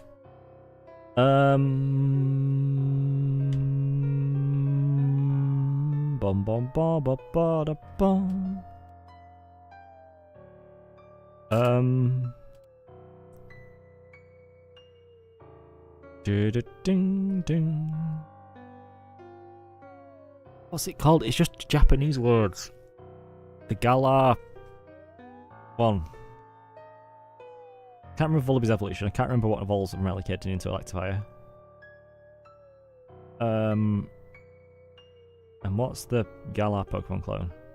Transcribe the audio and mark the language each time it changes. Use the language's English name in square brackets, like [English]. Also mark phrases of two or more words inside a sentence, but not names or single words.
[English] Bum bum ba ba ba da bum. Ding ding. What's it called? It's just Japanese words. The Galar one. Can't remember Vullaby's evolution. I can't remember what evolves from Relicating into Electivire. And what's the Galar Pokemon clone?